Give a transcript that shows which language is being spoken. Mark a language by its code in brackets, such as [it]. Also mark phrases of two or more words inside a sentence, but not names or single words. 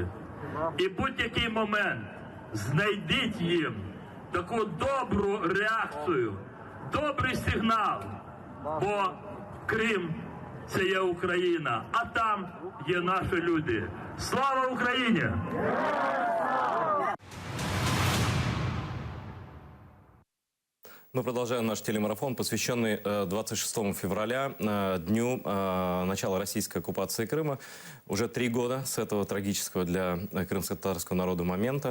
[uk] І будь-який момент знайдіть їм таку добру реакцію, добрий сигнал, бо Крим – це є Україна, а там є наші люди. Слава Україні! [ru] Мы продолжаем наш телемарафон, посвященный 26 февраля, дню начала российской оккупации Крыма. Уже 3 года с этого трагического для крымско-татарского народа момента.